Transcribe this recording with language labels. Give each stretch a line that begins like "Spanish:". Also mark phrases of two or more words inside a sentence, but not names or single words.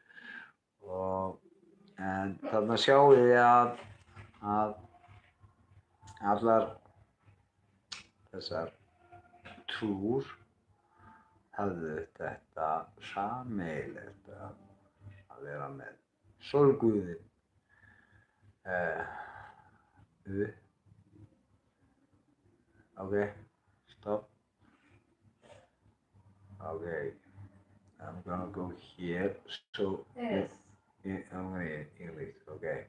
Icelandic: En þarna sjáum við að allar þessar trúr hafðu þetta sameiginlegt að vera með sólguðinn.
English: Okay, stop. Okay, I'm gonna go here. So Yes. I'm gonna English. Okay.